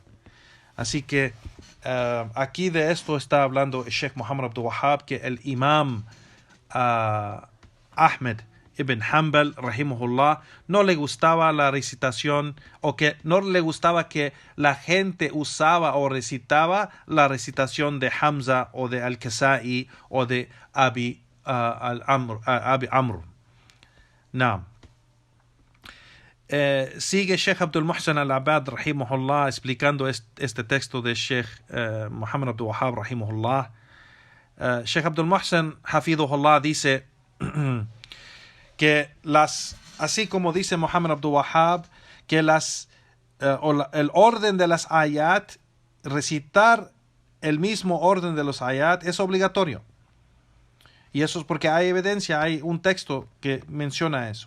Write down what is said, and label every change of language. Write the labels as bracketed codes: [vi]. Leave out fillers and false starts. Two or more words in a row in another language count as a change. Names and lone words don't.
[es] Así que aquí de esto está hablando el Sheikh Muhammad Abdul Wahhab, que el Imam Ahmed ibn Hanbal, rahimahullah, no le gustaba la recitación, o que no le gustaba que la gente usaba o recitaba la recitación de Hamza o de Al-Kasai o de Abi Amr. Naam. Sigue Sheikh Abdul Muhsin al-Abad, rahimahullah, explicando este texto de Sheikh Muhammad Abdul Wahhab, rahimahullah. Sheikh Abdul Muhsin, hafidhullah, dice que así como dice Muhammad Abdul Wahhab, que el orden de las ayat, recitar el mismo orden de los ayat es obligatorio. Y eso es porque hay evidencia, hay un texto que menciona eso.